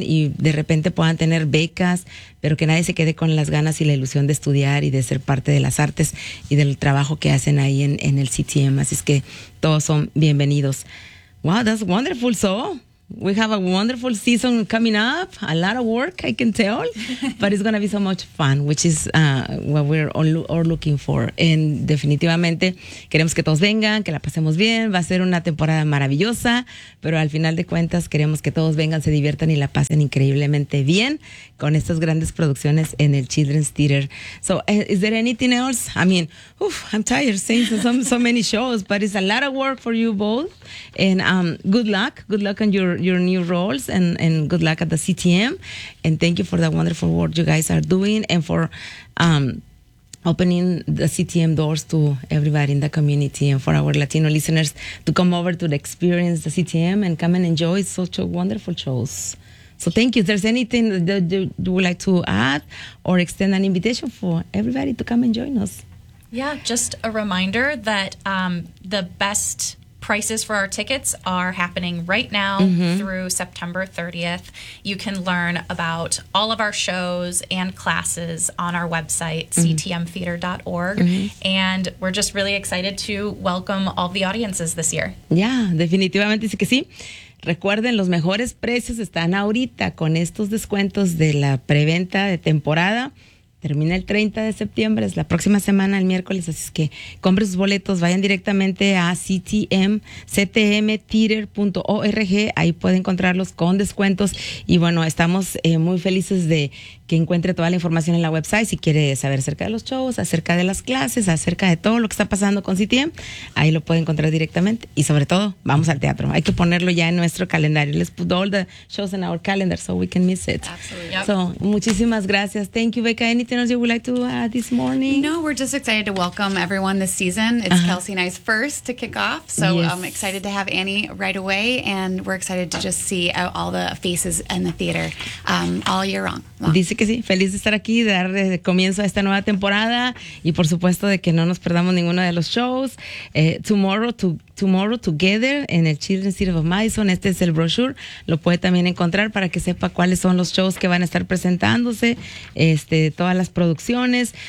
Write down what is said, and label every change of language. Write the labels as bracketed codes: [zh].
[es] Y de repente puedan tener becas, pero que nadie se quede con las ganas y la ilusión de estudiar y de ser parte de las artes y del trabajo que hacen ahí en el CTM. Así es que todos son bienvenidos. [en] Wow, that's wonderful. So, We have a wonderful season coming up. A lot of work, I can tell. But it's going to be so much fun, which is what we're all looking for. [es] And definitivamente, queremos que todos vengan, que la pasemos bien. Va a ser una temporada maravillosa. Pero al final de cuentas, queremos que todos vengan, se diviertan y la pasen increíblemente bien con estas grandes producciones en el Children's Theater. [en] So, is there anything else? I mean, I'm tired saying so many shows, but it's a lot of work for you both. And good luck. Good luck on your new roles and good luck at the CTM. And thank you for the wonderful work you guys are doing and for opening the CTM doors to everybody in the community and for our Latino listeners to come over to experience the CTM and come and enjoy such a wonderful shows. So thank you. If there's anything that you would like to add or extend an invitation for everybody to come and join us. Yeah, just a reminder that the best prices for our tickets are happening right now through September 30th. You can learn about all of our shows and classes on our website, ctmtheater.org. Mm-hmm. And we're just really excited to welcome all the audiences this year. [es] Yeah, definitivamente sí que sí. Recuerden, los mejores precios están ahorita con estos descuentos de la preventa de temporada. Termina el 30 de septiembre, es la próxima semana, el miércoles, así es que compren sus boletos, vayan directamente a ctmtheater.org, ahí pueden encontrarlos con descuentos. Y bueno, estamos muy felices de que encuentre toda la información en la website. Si quiere saber acerca de los shows, acerca de las clases, acerca de todo lo que está pasando con CTM, ahí lo puede encontrar directamente. Y sobre todo, vamos al teatro. Hay que ponerlo ya en nuestro calendario. [en] Let's put all the shows in our calendar so we can miss it. Absolutely. Yep. So, [es] muchísimas gracias. [en] Thank you, Becca. Anything else you would like to add this morning? No, we're just excited to welcome everyone this season. It's Kelsey and I's first to kick off. So yes. I'm excited to have Annie right away. And we're excited to just see all the faces in the theater all year long. [es] Dice que sí, feliz de estar aquí, de dar comienzo a esta nueva temporada y por supuesto de que no nos perdamos ninguno de los shows. Tomorrow Together en el Children's Theater of Madison, este es el brochure, lo puede también encontrar para que sepa cuáles son los shows que van a estar presentándose, todas las producciones.